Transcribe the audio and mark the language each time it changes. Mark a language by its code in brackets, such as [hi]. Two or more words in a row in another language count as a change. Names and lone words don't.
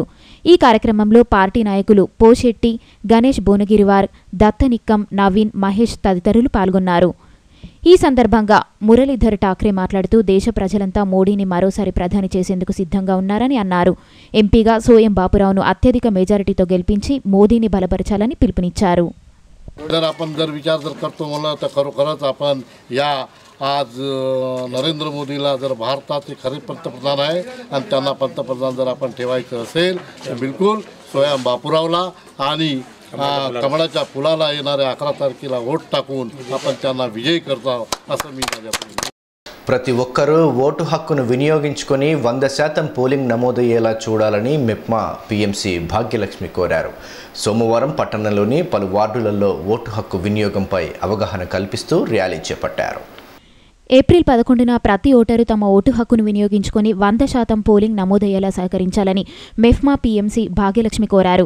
[te] ఈ కార్యక్రమంలో పార్టీ నాయకులు పోషెట్టి, గణేష్ భువనగిరివార్, దత్తనిక్కం, నవీన్, మహేష్ తదితరులు పాల్గొన్నారు. ఈ సందర్భంగా మురళీధర్ ఠాక్రే మాట్లాడుతూ దేశ ప్రజలంతా మోడీని మరోసారి ప్రధాని చేసేందుకు సిద్ధంగా ఉన్నారని అన్నారు. ఎంపీగా సోయం బాపురావును అత్యధిక మెజారిటీతో గెలిపించి మోదీని బలపరచాలని పిలుపునిచ్చారు. [mr] आपण जर विचार जर करतो म्हणलं तर खरोखरच आपण या आज नरेंद्र मोदीला जर भारताचे खरे पंतप्रधान आहे आणि त्यांना पंतप्रधान जर आपण ठेवायचं असेल तर बिलकुल सोयाम बापूरावला आणि कमळाच्या फुलाला येणाऱ्या 11 तारखेला वोट टाकून आपण त्यांना विजयी करतो असं मी माझ्या [te] ప్రతి ఒక్కరూ ఓటు హక్కును వినియోగించుకొని 100% పోలింగ్ నమోదయ్యేలా చూడాలని మెప్మా పీఎంసీ భాగ్యలక్ష్మి కోరారు. సోమవారం పట్టణంలోని పలు వార్డులలో ఓటు హక్కు వినియోగంపై అవగాహన కల్పిస్తూ ర్యాలీ చేపట్టారు. ఏప్రిల్ 11న ప్రతి ఓటరు తమ ఓటు హక్కును వినియోగించుకొని 100% పోలింగ్ నమోదయ్యేలా సహకరించాలని మెఫ్మా పీఎంసీ భాగ్యలక్ష్మి కోరారు.